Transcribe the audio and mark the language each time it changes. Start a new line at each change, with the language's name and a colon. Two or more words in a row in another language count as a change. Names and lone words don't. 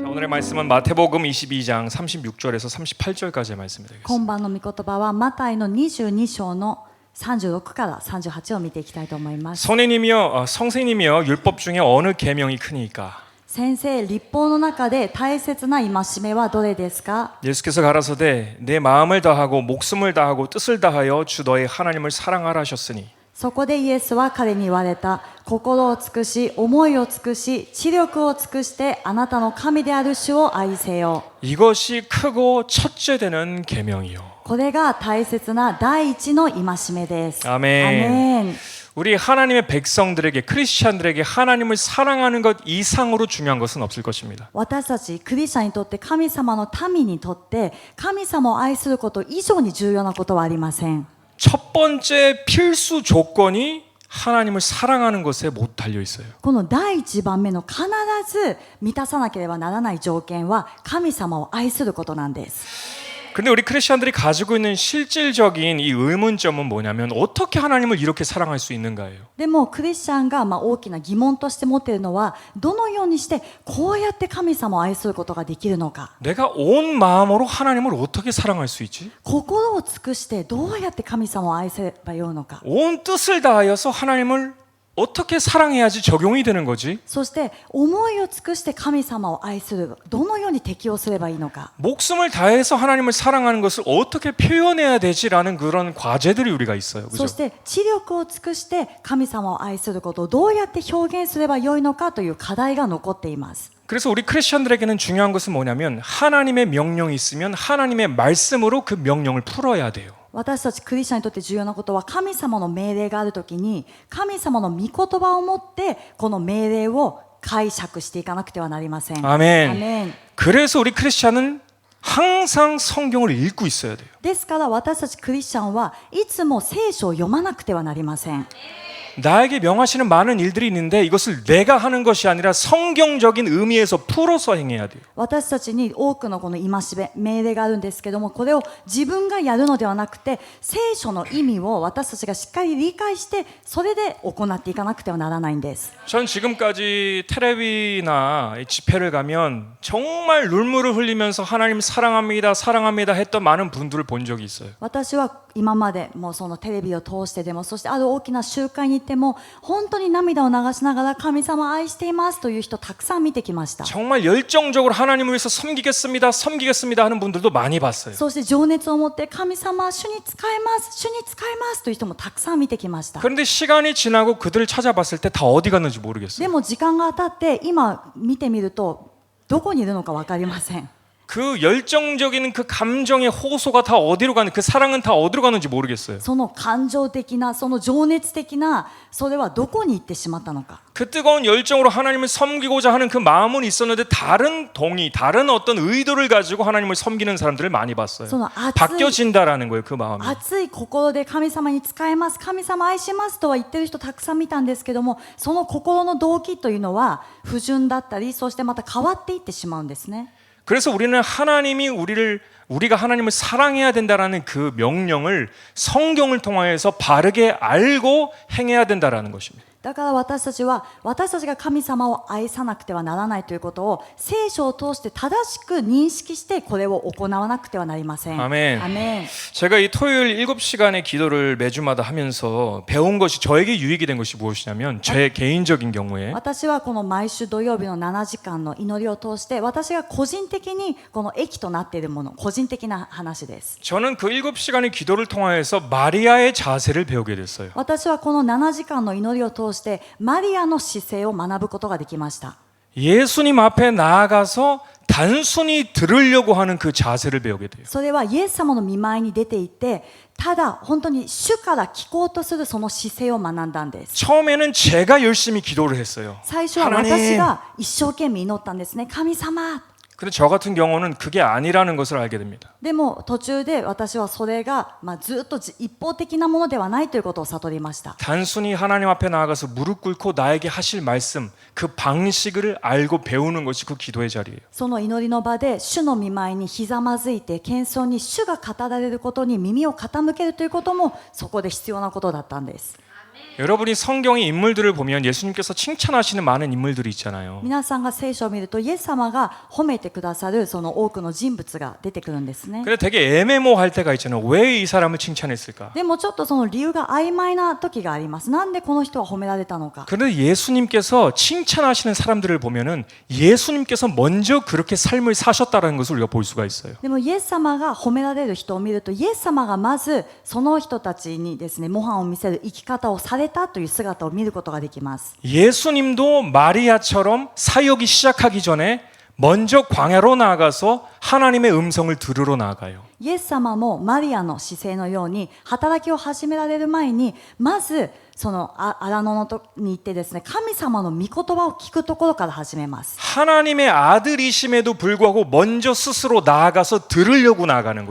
Korean: 말씀은 마태복음 22장 36절에서 38절까지의 말씀이
Japanese: 今
Korean: 되겠습니다.
Japanese: 晩の御言葉はマタイの22章の36から38を見ていきたいと思います。
Korean: 성생님이여 율법 중에 어느 계명이 크니까?
Japanese: 先生、律法の中で大切な戒めはどれですか？
Korean: 예수께서 가라사대 내 마음을 다하고 목숨을 다하고 뜻을 다하여 주 너의 하나님을 사랑하라 하셨으니
Japanese: そこでイエスは彼に言われた。心を尽くし、思いを尽くし、知力を尽くしてあなたの神である主を愛せよ。
Korean: 이것이 크고 첫째 되는 계명이요.
Japanese: これが大切な第一の戒めです。
Korean: 아멘.
Japanese: アメン。
Korean: 우리 하나님의 백성들에게 크리스찬들에게 하나님을 사랑하는 것 이상으로 중요한 것은 없을 것입니다.
Japanese: 私たちクリスチャンにとって神様の民にとって神様を愛すること以上に重要なことはありません。
Korean: 첫 번째 필수 조건이 하나님을 사랑하는 것에 못 달려 있어요.
Japanese: この第一番目の必ず満たさなければならない条件は神様を愛することなんです。
Korean: 근데 우리 크리스천들이 가지고 있는 실질적인 이 의문점은 뭐냐면 어떻게 하나님을 이렇게 사랑할 수 있는가예요.
Japanese: でもクリスチャンが大きな疑問として持っているのはどのようにしてこうやって神様を愛することができるのか。
Korean: 내가 온 마음으로 하나님을 어떻게 사랑할 수 있지?
Japanese: 心を尽くしてどうやって神様を愛せばよいのか。
Korean: 온 뜻을 다하여서 하나님을 어떻게 사랑해야지 적용이 되는 거지?
Japanese: そして思いを尽くして神様を愛するどのように適応すればいいのか。
Korean: 목숨을 다해서 하나님을 사랑하는 것을 어떻게 표현해야 되지라는 그런 과제들이 우리가 있어요.
Japanese: そ
Korean: 그죠?
Japanese: して知力を尽くして神様を愛することをどうやって表現すればよいのかという課題が残っています。
Korean: 그래서 우리 크리스천들에게는 중요한 것은 뭐냐면 하나님의 명령이 있으면 하나님의 말씀으로 그 명령을 풀어야 돼요.
Japanese: 私たちクリスチャンにとって重要なことは神様の命令があるときに神様の御言葉を持ってこの命令を解釈していかなくてはなりません。
Korean: 아멘.
Japanese: アメン。
Korean: 그래서 우리 크리스천은 항상 성경을 읽고 있어야 돼요.
Japanese: ですから私たちクリスチャンはいつも聖書を読まなくてはなりません。
Korean: 나에게 명하시는 많은 일들이 있는데 이것을 내가 하는 것이 아니라 성경적인 의미에서 풀어서 행해야 돼요.
Japanese: 私たちに多くのこの戒め命令があるんですけどもこれを自分がやるのではなくて聖書の意味を私たちがしっかり理解してそれで行っていかなくてはならないんです。
Korean: 전 지금까지 테레비나 집회를 가면 정말 눈물을 흘리면서 하나님 사랑합니다 사랑합니다 했던 많은 분들을 본 적이 있어요.
Japanese: 私は今までもそのテレビを通してでもそしてある大きな集会に行っても本当に涙を流しながら神様を愛していますという人たくさん見てきました。
Korean: 정말 열정적으로 하나님을 위해서 섬기겠습니다 섬기겠습니다 하는 분들도 많이 봤어요.
Japanese: そして情熱を持って神様主に仕えます主に仕えますという人もたくさん見てきました。
Korean: 그런데 시간이 지나고 그들을 찾아봤을 때 다 어디 갔는지 모르겠어요.
Japanese: でも時間が経って今見てみるとどこにいるのか分かりません。
Korean: 그 열정적인 그 감정의 호소가 다 어디로 가는 그 사랑은 다 어디로 가는지 모르겠어요.
Japanese: その感情的なその情熱的なそれはどこに行ってしまったのか。
Korean: 그 뜨거운 열정으로 하나님을 섬기고자 하는 그 마음은 있었는데 다른 동의, 다른 어떤 의도를 가지고 하나님을 섬기는 사람들을 많이 봤어요.
Japanese: その熱い
Korean: 바뀌어진다라는 거예요, 그 마음이.
Japanese: 熱い心で神様に仕えます神様愛しますとは言ってる人たくさん見たんですけどもその心の動機というのは不純だったりそしてまた変わっていってしまうんですね。
Korean: 그래서 우리는 하나님이 우리가 하나님을 사랑해야 된다라는 그 명령을 성경을 통하여서 바르게 알고 행해야 된다라는 것입니다.
Japanese: だから私たちは私たちが神様を愛さなくてはならないということを聖書を通して正しく認識してこれを行わなくてはなりません。
Korean: 아멘.
Japanese: アメン。
Korean: 제가 이 토요일 7시간의 기도를 매주마다 하면서 배운 것이 저에게 유익이 된 것이 무엇이냐면 제 개인적인 경우에
Japanese: 私はこの毎週土曜日の7時間の祈りを通して私が個人的にこの益となっているもの個人的な話です。
Korean: 저는 그 7시간의 기도를 통하여서 마리아의 자세를 배우게 됐어요.
Japanese: 私はこの7時間の祈りを通してマリアの姿勢を学ぶことができました。
Korean: 예수님 앞에 나아가서 단순히 들으려고 하는 그 자세를 배우게 돼요.
Japanese: それはイエス様の御前に出て行ってただ本当に主から聞こうとするその姿勢を学んだんです。
Korean: 처음에는 제가 열심히 기도를 했어요.
Japanese: 最初は私が一生懸命祈ったんですね。神様。
Korean: 근데 저 같은 경우는 그게 아니라는 것을 알게 됩니다.
Japanese: でも途中で私はそれがずっと一方的なものではないということを悟りました。
Korean: 단순히 하나님 앞에 나아가서 무릎 꿇고 나에게 하실 말씀, 그 방식을 알고 배우는 것이 그 기도의 자리예요.
Japanese: その祈りの場で主の御前にひざまずいて謙遜に主が語られることに耳を傾けるということもそこで必要なことだったんです。
Korean: 여러분이 성경의 인물들을 보면 예수님께서 칭찬하시는 많은 인물들이 있잖아요.
Japanese: 皆さんが聖書を見るとイエス様が褒めてくださるその多くの人物が出てくるんですね。
Korean: 근데 되게 애매모호할 때가 있잖아요. 왜 이 사람을 칭찬했을까?
Japanese: でもちょっとその理由が曖昧な時があります。なんでこの人は褒められたのか。
Korean: 그런데 예수님께서 칭찬하시는 사람들을 보면은 예수님께서 먼저 그렇게 삶을 사셨다는 것을 우리가 볼 수가 있어요.
Japanese: でもイエス様が褒められる人を見るとイエス様がまずその人たちにですね模範を見せる生き方をされたという姿を見ることができます。
Korean: 예수님도 마리아처럼 사역이 시작하기 전에 먼저 광야로 나아가서 하나님의 음성을 들으러 나아가요.
Japanese: イエス様もマリアの姿勢のように働きを始められる前にまずその荒野のとに行ってですね神様の御言葉を聞くところから始めます。
Korean: 하나님의 아들이심에도 불구하고 먼저 스스로 나아가서 들으려고 나아가는 거예요.